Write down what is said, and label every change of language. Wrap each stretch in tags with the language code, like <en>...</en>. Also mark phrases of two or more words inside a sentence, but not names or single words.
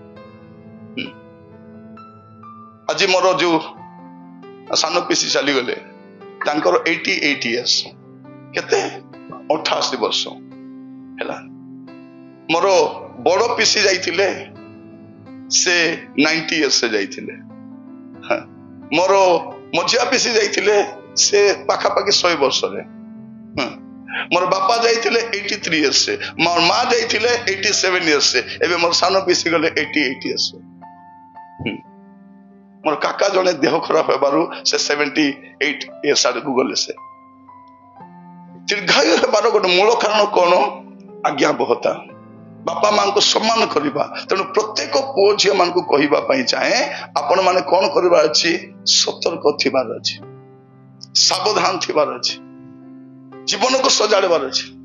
<or>ଆଜି ମୋର ଯୋଉ ସାନ ପିସି ଚାଲିଗଲେ, ତାଙ୍କର 88 years, କେତେ 88 ବର୍ଷ ହେଲା। ମୋର ବଡ ପିସି ଯାଇଥିଲେ, ସେ 90 years ଯାଇଥିଲେ। ମୋର ମଝିଆ ପିସି ଯାଇଥିଲେ, ସେ ପାଖାପାଖି 100 ବର୍ଷରେ। ମୋର ବାପା ଯାଇଥିଲେ 83 ଇୟର୍ସ ସେ, ମୋର ମାଁ ଯାଇଥିଲେ 87 ଇୟର୍ସ ସେ, ଏବେ ମୋର ସାନ ପିସି ଗଲେ 88 ଇୟର୍ସ ସେ। ମୋର କାକା ଜଣେ ଦେହ ଖରାପ ହେବାରୁ ସେ 78 ଇୟର୍ସ ଆଡ଼ ଗଲେ ସେ। ଦୀର୍ଘାୟୁ ହେବାର ଗୋଟେ ମୂଳ କାରଣ କ'ଣ? ଆଜ୍ଞାବହତା, ବାପା ମାଁ କୁ ସମ୍ମାନ କରିବା। ତେଣୁ ପ୍ରତ୍ୟେକ ପୁଅ ଝିଅ ମାନ କୁ କହିବା ପାଇଁ ଚାହେଁ ଆପଣ ମାନେ କ'ଣ କରିବା ଅଛି? ସତର୍କ ଥିବାର ଅଛି, ସାବଧାନ ଥିବାର ଅଛି, ଜୀବନ କୁ ସଜାଡ଼ିବାର ଅଛି।</or>